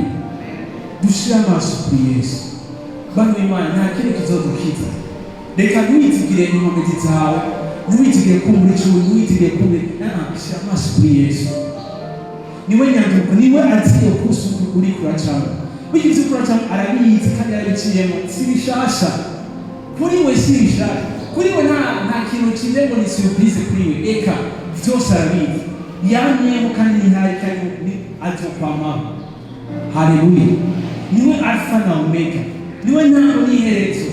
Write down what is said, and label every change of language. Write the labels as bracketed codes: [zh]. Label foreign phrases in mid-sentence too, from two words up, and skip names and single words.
[rn] Dushire amaso kuri Yesu. Bano Imana nta kindi kizodukiza. Reka ntiwizigire inkomezi zawe, ntiwizigire kumva icumi, ntiwizigire kumva, shira amaso kuri Yesu. Niwe nyanduko, niwe aziye kusuku uri kuracamo. Wigize kuracamo arabizi kandi arabiciyemo, si bishasha. Kuri we si bishasha. Kuri we nta kintu kije ngo ni surprise kuri we. Eka vyose arabizi. Yamyemo kandi ntihari kandi azokwamaho. Haleluya. Niwe Alpha na Omega. Niwe ntango n'iherezo.